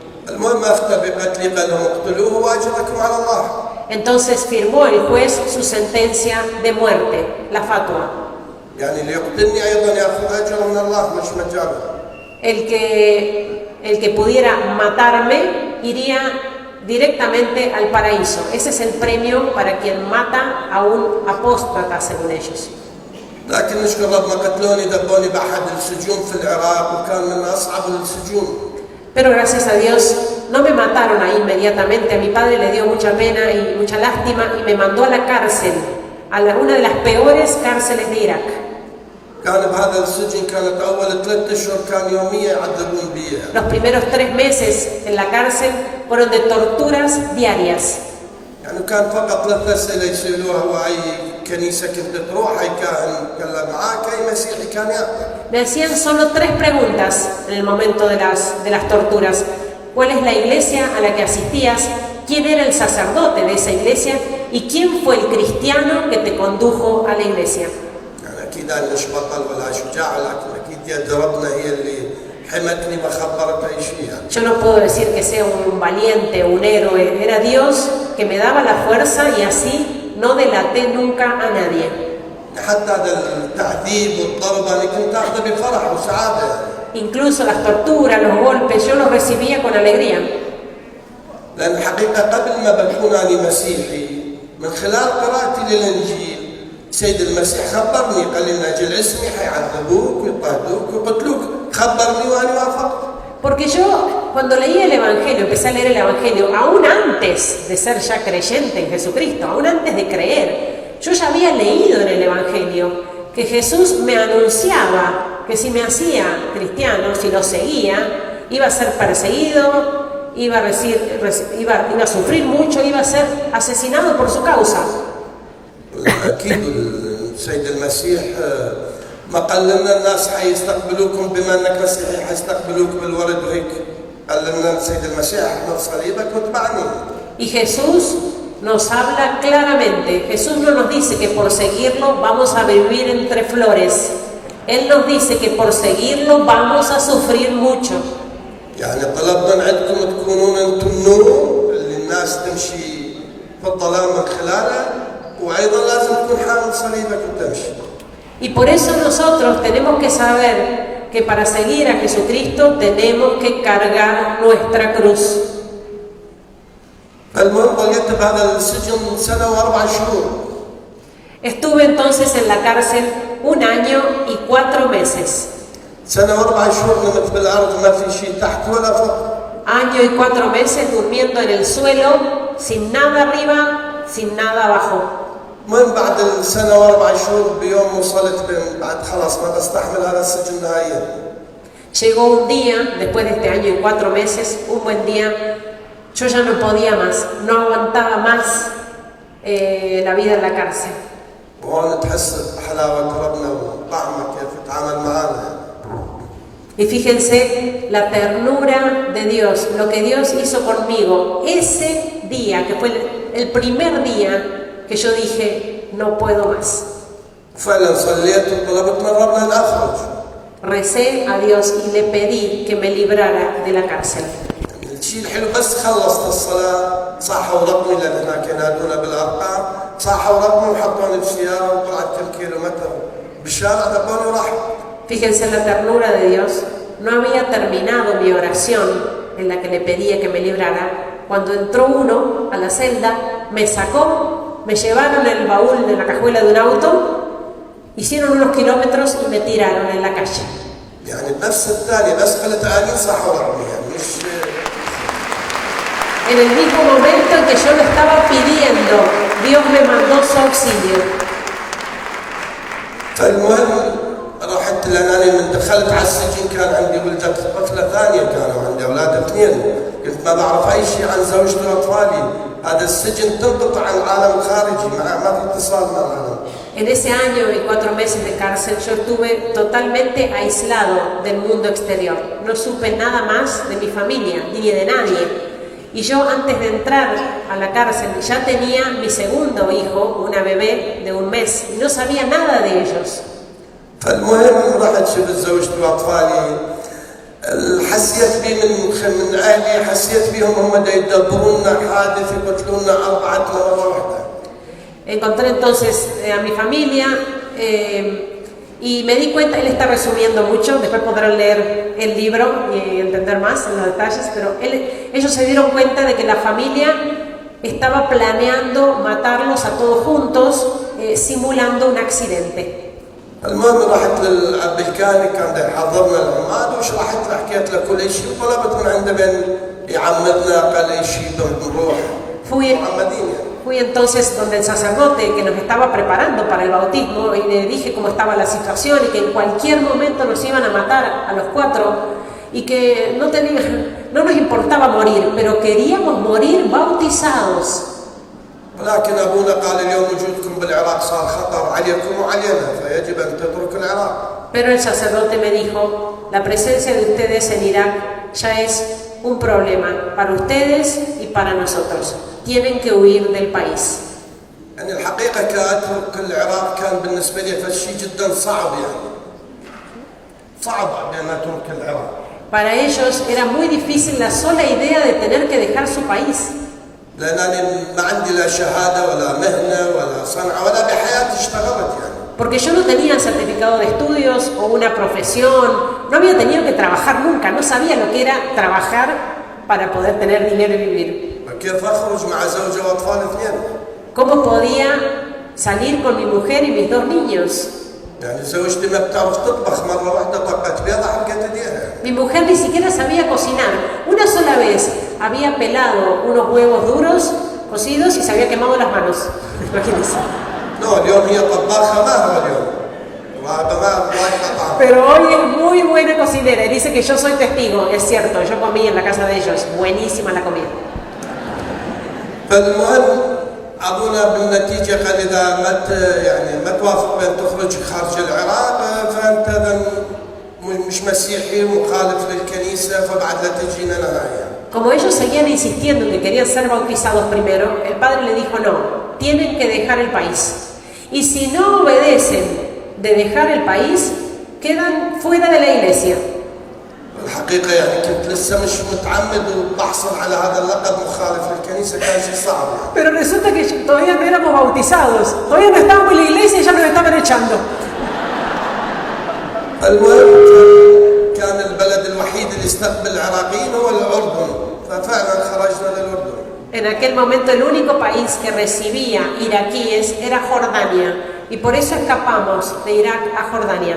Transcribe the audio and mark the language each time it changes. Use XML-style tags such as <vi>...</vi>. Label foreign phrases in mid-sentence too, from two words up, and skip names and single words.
<es>Entonces firmó el juez su sentencia de muerte, la fatwa. El que pudiera matarme iría directamente al paraíso. Ese es el premio para quien mata a un apóstata, según ellos.</es> <ar>لكن نشكر ربنا قتلوني دبوني بأحد السجون في العراق وكان من أصعب السجون.</ar> <es>Pero gracias a Dios no me mataron ahí inmediatamente. A mi padre le dio mucha pena y mucha lástima y me mandó a la cárcel, a una de las peores cárceles de Irak.</es> <ar>كان بهذا السجن كانت أول 3 أشهر كان يوميا يعذبون بي.</ar> <es>Los primeros 3 meses en la cárcel fueron de torturas diarias.</es> <ar>يعني كان فقط 3 أسئلة يسألوها وأي كنيسة كنت تروح أي كاهن تكلم معاك أي مسيحي كان يأخذ.</ar> <es>Me hacían solo 3 preguntas en el momento de las torturas. ¿Cuál es la iglesia a la que asistías? ¿Quién era el sacerdote de esa iglesia? ¿Y quién fue el cristiano que te condujo a la iglesia?</es> <ar>يعني أكيد أنا مش بطل ولا شجاع لكن أكيد يد ربنا هي اللي حمتني ما خبرت أي شيء.</ar> <es>Yo no puedo decir que sea un valiente o un héroe. Era Dios que me daba la fuerza y así no delaté nunca a nadie.</es> <ar>حتى هذا التعذيب والضرب أنا كنت أخذه بفرح وسعادة.</ar> <es>Incluso las torturas, los golpes, yo los recibía con alegría.</es> <ar>لأن الحقيقة قبل ما بكون أنا مسيحي من خلال قراءتي للإنجيل سيد المسيح خبرني قال لي من أجل اسمي حيعذبوك ويضطهدوك ويقتلوك خبرني وأنا وافقت.</ar> <es>Porque yo, cuando leí el Evangelio, empecé a leer el Evangelio, aún antes de ser ya creyente en Jesucristo, aún antes de creer, yo ya había leído en el Evangelio que Jesús me anunciaba que si me hacía cristiano, si lo seguía, iba a ser perseguido, iba a sufrir mucho, iba a ser asesinado por su causa.</es> <ar>أكيد السيد المسيح ما قال لنا الناس حيستقبلوكم بما انك مسيحي حيستقبلوك بالورد وهيك قال لنا السيد المسيح احمل صليبك واتبعني.</ar> <es>Y Jesús nos habla claramente. Jesús no nos dice que por seguirlo vamos a vivir entre flores. Él nos dice que por seguirlo vamos a sufrir mucho.</es> <ar>يعني طلبنا من عندكم تكونون انتم النور اللي الناس تمشي في الظلام من خلاله وايضا لازم تكون حامل صليبك وتمشي.</ar> <es>Y por eso nosotros tenemos que saber que para seguir a Jesucristo tenemos que cargar nuestra cruz.</es> <ar>المهم ضليت بهذا السجن 1 سنة و4 شهور.</ar> <es>Estuve entonces en la cárcel 1 año y 4 meses.</es> <ar>1 سنة و4 شهور نمت بالأرض ما في شيء تحت ولا فوق.</ar> <es>Año y 4 meses durmiendo en el suelo, sin nada arriba, sin nada abajo.</es> <ar>المهم بعد 1 سنة و4 شهور بيوم وصلت بعد خلاص ما بستحمل هذا السجن نهائيا.</ar> <es>Llegó un día, después de este año y 4 meses, un buen día, yo ya no podía más, no aguantaba más. la vida en la cárcel.</es> <ar>وهون تحس بحلاوة ربنا وطعمه كيف يتعامل معنا.</ar> <es>Y fíjense la ternura de Dios, lo que Dios hizo conmigo. Ese día, que fue el primer día que yo dije, no puedo más.</es> <ar>فعلا صليت وطلبت من ربنا أن أخرج.</ar> <es>Recé a Dios y le pedí que me librara de la cárcel.</es> <ar>الشيء الحلو بس خلصت الصلاة صحوا رقمي لأن هناك ينادونا بالأرقام، صحوا رقمي وحطوني بسيارة وطلعت كم كيلومتر بالشارع دبوني وراحوا.</ar> <es>Fíjense la ternura de Dios. No había terminado mi oración en la que le pedía que me librara. Cuando entró uno a la celda, me sacó, me llevaron el baúl de la cajuela de un auto, hicieron unos kilómetros y me tiraron en la calle.</es> <ar>يعني بنفس الثانية بس قلت آمين صحوا رقمي يعني مش.</ar> <es>En el mismo momento en que yo lo estaba pidiendo, Dios me mandó su auxilio.</es> <ar>فالمهم رحت لأنني من دخلت على السجن كان عندي ولدت طفلة ثانية، كانوا عندي أولاد اثنين، قلت ما بعرف أي شيء عن زوجتي وأطفالي، هذا السجن تنقطع عن العالم الخارجي، ما في اتصال مع العالم.</ar> <es>En ese año y 4 meses de cárcel yo estuve totalmente aislado del mundo exterior. No supe nada más de mi familia ni de nadie. Y yo antes de entrar a la cárcel ya tenía mi segundo hijo, una bebé de 1 mes, y no sabía nada de ellos.</es> <ar>فالمهم رحت شفت زوجتي واطفالي، حسيت بي من اهلي، حسيت بيهم هم يدبروا لنا حادث يقتلوا لنا 4 مرة واحدة.</ar> <es>Encontré entonces a mi familia y me di cuenta, él está resumiendo mucho, después podrán leer el libro y entender más en los detalles, pero ellos se dieron cuenta de que la familia estaba planeando matarlos a todos juntos, simulando un accidente.</es> <ar>المهم رحت للاب الكاهني كان يحضرنا العماد وشرحت له حكيت له كل شيء وطلبت من عنده من يعمدنا قال اي شيء نروح معمدين يعني.</ar> <es>Fui entonces donde el sacerdote que nos estaba preparando para el bautismo y le dije cómo estaba la situación y que en cualquier momento nos iban a matar a los 4 y que no nos importaba morir, pero queríamos morir bautizados.</es> <ar>ولكن أبونا قال اليوم وجودكم بالعراق صار خطر عليكم وعلينا فيجب أن تتركوا العراق.</ar> <es>Pero el sacerdote me dijo, la presencia de ustedes en Irak ya es un problema para ustedes y para nosotros. Tienen que huir del país.</es> <ar>يعني الحقيقة كأترك العراق كان بالنسبة لي فشي جدا صعب يعني. صعب بأن أترك العراق.</ar> <es>Para ellos era muy difícil la sola idea de tener que dejar su país.</es> <ar>لأنني ما عندي لا شهادة ولا مهنة ولا صنعة ولا بحياتي اشتغلت يعني.</ar> <es>Porque yo no tenía certificado de estudios o una profesión, no había tenido que trabajar nunca, no sabía lo que era trabajar para poder tener dinero y vivir.</es> <ar>كيف أخرج مع زوجة وأطفال 2؟</ar> <es>¿Cómo podía salir con mi mujer y mis 2 niños?</es> <ar>يعني زوجتي ما بتعرف تطبخ، مرة واحدة طبقت بيضة حرقت ايديها. Mi mujer ni siquiera sabía cocinar. Una sola vez había pelado unos huevos duros, cocidos, y se había quemado las manos.</ar> <es>Imagínense. No,</es> <ar>اليوم هي طباخة ماهرة اليوم. وهذا ما يقطع.</ar> <es>Pero hoy es muy buena cocinera y dice que yo soy testigo. Es cierto, yo comí en la casa de ellos. Buenísima la comida.</es> <ar>فالمهم أبونا بالنتيجة قال إذا ما توافق بأن تخرج خارج العراق فأنت مش مسيحي مخالف للكنيسة فبعد لا تجينا هنا.</ar> <es>Como ellos seguían insistiendo en que querían ser bautizados primero, el padre le dijo no, tienen que dejar el país. Y si no obedecen de dejar el país, quedan fuera de la iglesia.</es> <ar>الحقيقة يعني كنت لسه مش متعمد وبحصل على هذا اللقب مخالف للكنيسة كان شيء صعب.</ar> <es>Pero resulta que todavía no éramos bautizados, todavía no estábamos en la iglesia y ya nos estaban echando.</es> <ar>المهم كان البلد الوحيد اللي استقبل العراقيين هو الأردن، ففعلا خرجنا للأردن.</ar> <es>En aquel momento el único país que recibía iraquíes era Jordania y por eso escapamos de Irak a Jordania.</es>